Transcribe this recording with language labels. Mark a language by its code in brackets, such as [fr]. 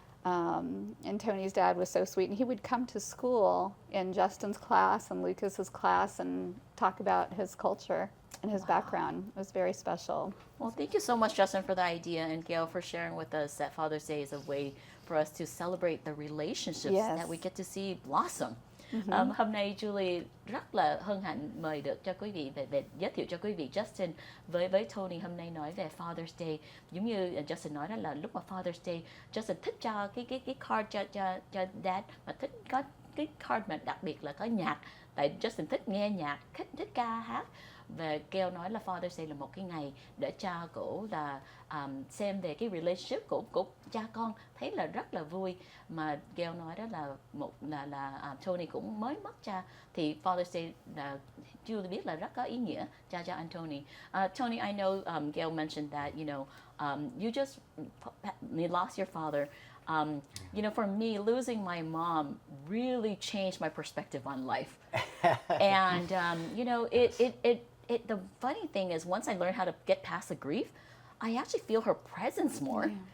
[en] And Tony's dad was so sweet, and he would come to school in Justin's class and Lucas's class and talk about his culture and his background. It was very special. Well, thank you so much, Justin, for the idea, and Gail for sharing with us that Father's Day is a way for us to celebrate the relationships Yes. that we get to see blossom. [vi] Hôm nay Julie rất là hân hạnh mời được cho quý vị về giới thiệu cho quý vị Justin với Tony hôm nay nói về Father's Day. Giống như Justin nói đó là lúc mà Father's Day, Justin thích cho cái card cho dad, mà thích có cái card mà đặc biệt là có nhạc. Tại Justin thích nghe nhạc, thích ca hát. Và Gail nói là Father's Day là một cái ngày để cho cổ là xem về cái relationship của cha con, thấy là rất là vui. Mà Gail nói đó là Tony cũng mới mất cha, thì Father's Day là Julie biết là rất có ý nghĩa cho Tony. [en] Tony, I know Gail mentioned that you just lost your father. For me, losing my mom really changed my perspective on life. And the funny thing is, once I learned how to get past the grief, I actually feel her presence more.